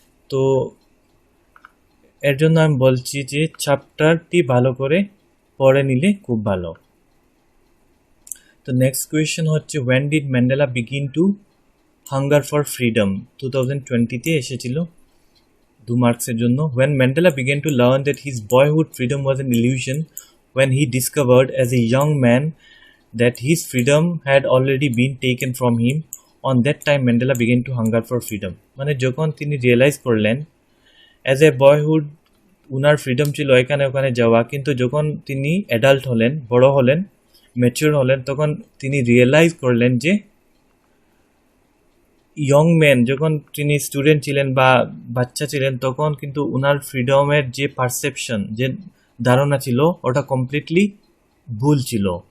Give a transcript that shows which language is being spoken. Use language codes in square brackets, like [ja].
[bn] তো এর জন্য আমি বলছি যে চ্যাপ্টারটি ভালো করে পড়ে নিলে খুব ভালো। তো নেক্সট কোয়েশ্চেন হচ্ছে [en] When did Mandela begin to hunger for freedom. [bn] 2020-তে এসেছিল, 2 মার্কসের জন্য। [en] When Mandela began to learn that his boyhood freedom was an illusion, when he discovered as a young man that his freedom had already been taken from him, on that time Mandela began to hunger for freedom. [bn] মানে যখন তিনি realise করলেন as a boyhood উনার freedom ছিল এখানে ওখানে যাওয়া, কিন্তু যখন তিনি অ্যাডাল্ট হলেন, বড় হলেন, ম্যাচিউর হলেন, তখন তিনি রিয়েলাইজ করলেন যে ইয়ং ম্যান, যখন তিনি স্টুডেন্ট ছিলেন বা বাচ্চা ছিলেন, তখন কিন্তু ওনার ফ্রিডমের যে পারসেপশন, যে ধারণা ছিল, ওটা কমপ্লিটলি ভুল ছিল।